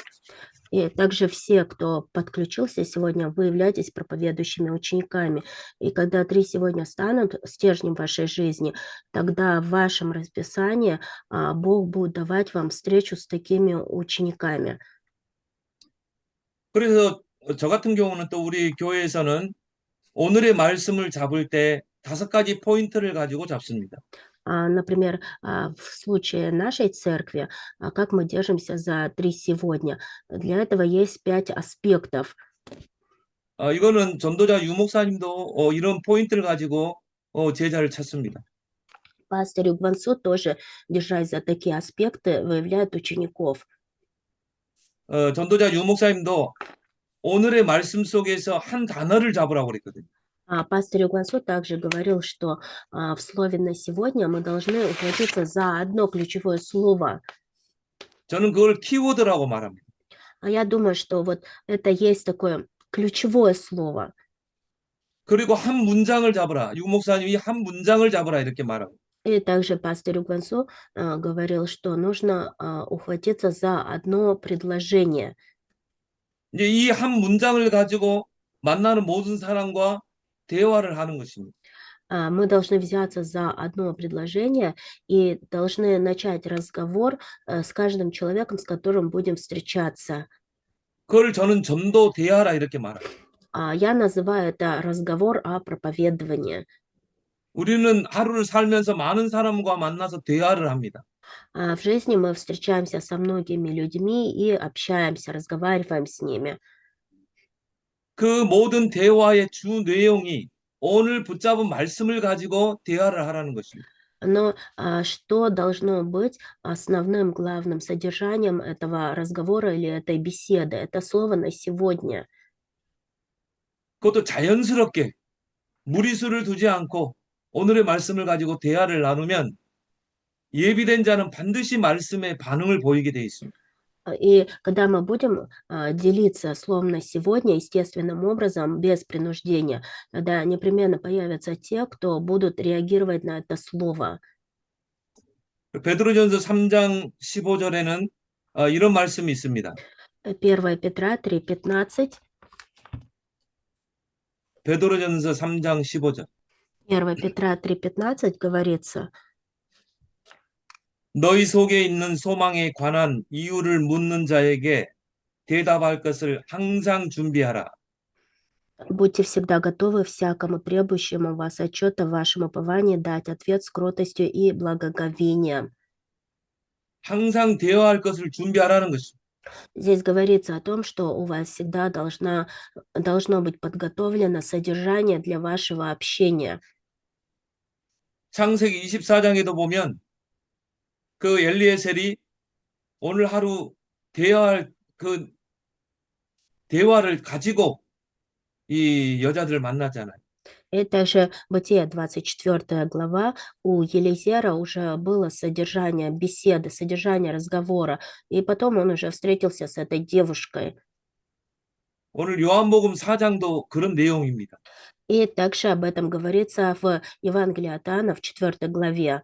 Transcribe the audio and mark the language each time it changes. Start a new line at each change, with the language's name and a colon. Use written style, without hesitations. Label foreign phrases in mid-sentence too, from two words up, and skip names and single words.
Russian: И также все, кто подключился сегодня, вы являетесь проповедующими учениками. И когда 3 сегодня станут стержнем вашей жизни, тогда в вашем расписании Бог будет давать вам встречу с такими учениками.
Korean: 그래서 저 같은 경우는 또 우리 교회에서는 오늘의 말씀을 잡을 때 5가지 포인트를 가지고 잡습니다.
Russian: Например, в случае нашей церкви, как мы держимся за 3 сегодня? Для этого есть 5 аспектов.
Korean: 이거는 전도자 유 목사님도 이런 포인트를 가지고 제자를 찾습니다.
Russian: Пастор Югвансу тоже, держась за такие аспекты, выявляет учеников.
Korean: 전도자 유 목사님도 오늘의 말씀 속에서 한 단어를 잡으라고 그랬거든요.
Russian: Пастор Югвансу также говорил, что в слове на сегодня мы должны ухватиться за одно ключевое слово.
Korean: 저는 그걸 키워드라고 말합니다.
Russian: Я думаю, что вот это есть такое ключевое слово.
Korean: 그리고 한 문장을 잡으라. 유 목사님이 한 문장을 잡으라 이렇게 말하고.
Russian: И также пастор Югвансу говорил, что нужно ухватиться за одно предложение.
Korean: 이제 이 한 문장을 가지고 만나는 모든 사람과 대화를 하는 것입니다.
Russian: Мы должны взяться за одно предложение и должны начать разговор с каждым человеком, с которым будем встречаться.
Korean: 그걸 저는 전도 대화라 이렇게 말합니다.
Russian: Я называю это разговор о проповедовании.
Korean: 우리는 하루를 살면서 많은 사람과 만나서 대화를 합니다.
Russian: В жизни мы встречаемся со многими людьми и общаемся, разговариваем с ними.
Korean: 그 모든 대화의 주 내용이 오늘 붙잡은 말씀을 가지고 대화를 하라는 것입니다.
Russian: Но что должно быть основным, главным содержанием этого разговора или этой беседы? Это слово на сегодня.
Korean: 그것도 자연스럽게 무리수를 두지 않고 오늘의 말씀을 가지고 대화를 나누면 예비된 자는 반드시 말씀에 반응을 보이게 돼 있습니다.
Russian: И когда мы будем делиться словом на сегодня естественным образом, без принуждения, тогда непременно появятся те, кто будут реагировать на это слово.
Korean: 베드로전서 3장 15절에는 이런 말씀이 있습니다.
Russian: 1 Петра 3:15
Korean: 베드로전서 3장 15절.
Russian: 1 Петра 3:15 говорится,
Korean: 너희 속에 있는 소망에 관한 이유를 묻는 자에게 대답할 것을 항상 준비하라.
Russian: будьте всегда готовы всякому требующему вас отчета в вашем уповании дать ответ с кротостью и благоговением.
Korean: 항상 대화할 것을 준비하라는 것입니다.
Russian: Здесь говорится о том, что у вас всегда должно быть подготовлено содержание для вашего общения.
Korean: 창세기 24장에도 보면 그 엘리에셀이 오늘 하루 대화할 그 대화를 가지고 이 여자들을 만나잖아요.
Russian: И также Бытие 24 глава, у Елизера уже было содержание беседы, содержание разговора, и потом он уже встретился с этой девушкой.
Korean: 오늘 요한복음 4장도 그런 내용입니다.
Russian: И также об этом говорится в Евангелии от Иоанна в 4 главе.